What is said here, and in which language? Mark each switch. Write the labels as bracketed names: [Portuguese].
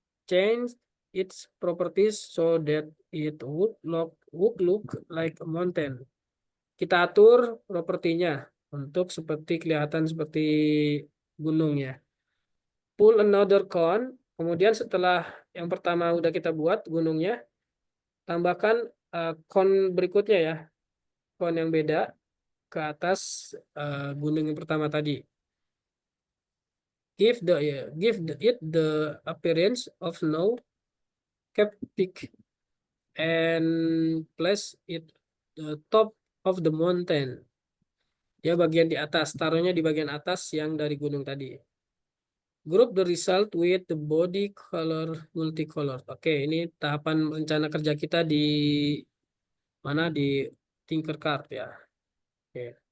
[English] Change its properties so that it would look like a mountain. [Indonesian] Kita atur propertinya untuk seperti kelihatan seperti gunung ya. [English] Pull another cone. [Indonesian] Kemudian setelah yang pertama udah kita buat gunungnya, tambahkan cone berikutnya ya, cone yang beda ke atas gunung yang pertama tadi. [English] It the appearance of snow cap peak and place it the top of the mountain. [Indonesian] Ya bagian di atas, taruhnya di bagian atas yang dari gunung tadi. [English] Group the result with the body color multicolor. [Indonesian] Oke, ini tahapan rencana kerja kita di mana di Tinkercad ya. Oke.